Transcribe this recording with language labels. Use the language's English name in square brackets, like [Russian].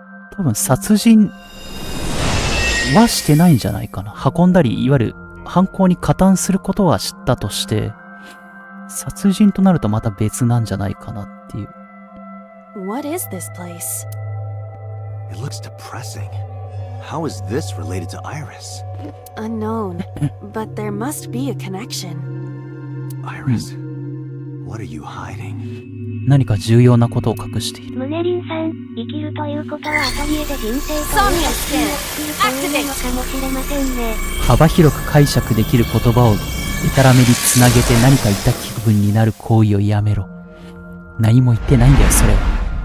[Japanese] 多分殺人はしてないんじゃないかな。運んだり、いわゆる犯行に加担することは知ったとして、殺人となるとまた別なんじゃないかなっていう。 [English] What is this place? It looks depressing. How is this related to Iris? Unknown. But there must be a connection. Iris, what are you hiding? [Japanese] 何か重要なことを隠している。ムネリンさん、生きるということはアトリエで人生というソミア作品を作るというのかもしれませんね。幅広く解釈できる言葉をデタラメにつなげて何か言った気分になる行為をやめろ。何も言ってないんだよ、それは。